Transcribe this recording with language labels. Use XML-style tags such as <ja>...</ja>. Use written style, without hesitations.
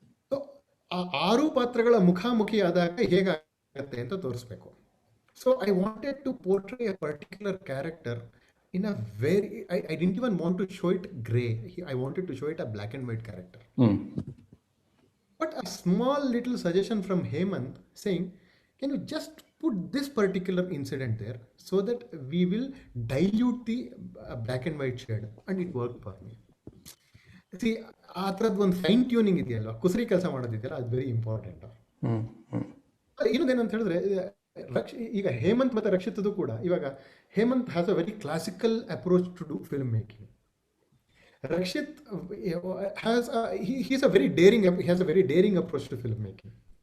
<kn>So ಆ 6 ಪಾತ್ರಗಳ ಮುಖಾಮುಖಿ ಆದಾಗ ಹೇಗಾಗತ್ತೆ ಅಂತ ತೋರಿಸ್ಬೇಕು.</kn> <en>So I wanted to portray a particular character in a very, I didn't even want to show it gray. I wanted to show it a black and white character. But a small little suggestion from Hemant saying, can you just put this particular incident there so that we will dilute the black and white shade, and it worked for me.</en> <kn>See, ಆ ಥರದ್ದು ಒಂದು fine tuning ಇದೆಯಲ್ವ, ಕುಸರಿ ಕೆಲಸ ಮಾಡೋದಿದೆಯಲ್ಲ, ಅದು</kn> <en>Very important.</en> <kn>ಇನ್ನೊಂದೇನಂತ ಹೇಳಿದ್ರೆ, ಈಗ ಹೇಮಂತ್ ಮತ್ತು ರಕ್ಷಿತದು ಕೂಡ, ಇವಾಗ</kn> <en>Hemanth has a very classical approach to do film making. Rakshit has a very daring approach to film making.</en>